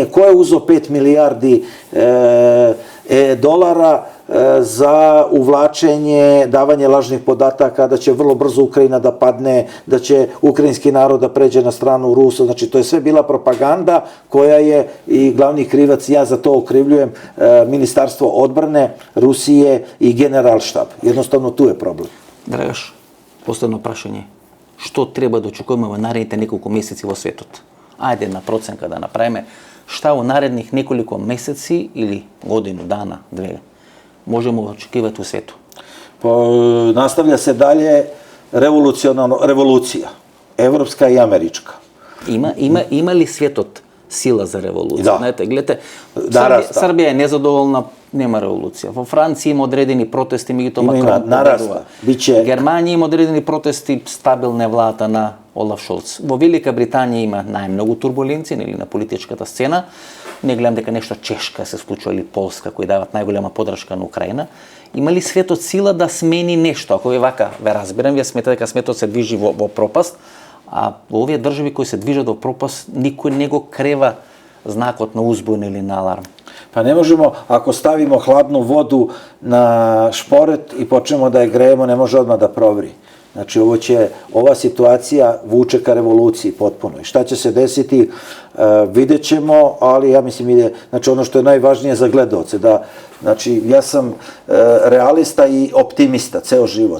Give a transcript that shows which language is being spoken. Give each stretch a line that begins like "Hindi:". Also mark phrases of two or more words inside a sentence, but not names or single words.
Serbian: Ko je uzeo 5 milijardi dolara za uvlačenje, davanje lažnih podataka, da će vrlo brzo Ukrajina da padne, da će ukrajinski narod da pređe na stranu Rusa. Znači, to je sve bila propaganda koja je i glavni krivac, ja za to okrivljujem, Ministarstvo odbrane Rusije i Generalštab. Jednostavno, tu je problem.
Macedonian: Драгаш, последно прашање. Што треба да очекуваме во наредните неколку месеци во светот? Ајде една проценка да направиме.
Serbian: Шта во наредних неколку месеци или годину, дана, две, можемо очекивати u svetu? Nastavlja se dalje revolucija, evropska i američka.
Macedonian: Има ли светот сила за револуција? Да. Знаете, гледате, Србија е незадоволна, нема револуција. Во Франција има одредени протести, меѓутоа Макрон нараста. Германија има одредени протести, стабилна влада на Олаф Шолц. Во Велика Британија има најмногу турбуленции нели на политичката сцена. Не гледам дека нешто Чешка се случува или Полска кои дават најголема поддршка на Украина. Има ли светот сила да смени нешто? Ако ве вака ве разбирам, вие сметате дека светот се движи во пропаст, а во овие држави кои се движат во пропаст, никој не го крева знакот на узбун или на аларм.
Serbian: Pa ne možemo, ako stavimo hladnu vodu na šporet i počnemo da je grejemo, ne može odmah da provri. Znači, ova situacija vuče ka revoluciji potpuno. I šta će se desiti, vidjet ćemo, ali ja mislim, znači ono što je najvažnije za gledaoce, da, znači, ja sam realista i optimista ceo život.